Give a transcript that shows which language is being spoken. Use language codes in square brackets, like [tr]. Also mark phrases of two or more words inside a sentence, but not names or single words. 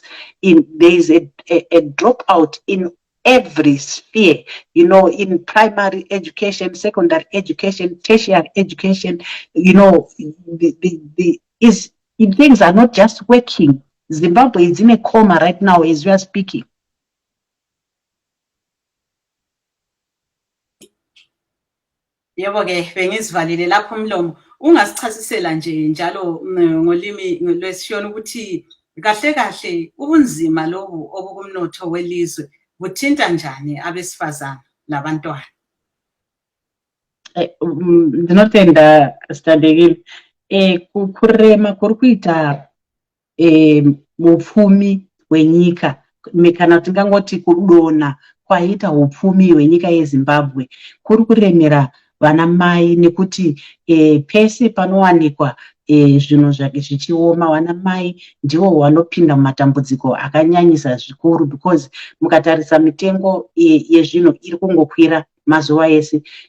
[en] There is a dropout in every sphere, you know, in primary education, secondary education, tertiary education. You know, things are not just working. Zimbabwe is in a coma right now as we are speaking. [nd] Yebo ke bengizivalile lapho umlomo. Ungasichasisela nje njalo ngolimi lwesishona ukuthi kahle kahle ubunzima lobu obukumnotho welizwe buthinta njani abesifazana labantwana. [sn] Ndinotenda Sithandekile. Kurema kuri kuita upfumi hwenyika, kana tingangoti kudona kwaita upfumi hwenyika yeZimbabwe kuri kuremera vana mai, nekuti pese panowanikwa zvinhu zvichioma, vana mai ndivo vanopinda mumatambudziko akanyanyisa zvikuru, because mukatarisa mitengo yezvinhu iri kungokwira mazuva ese.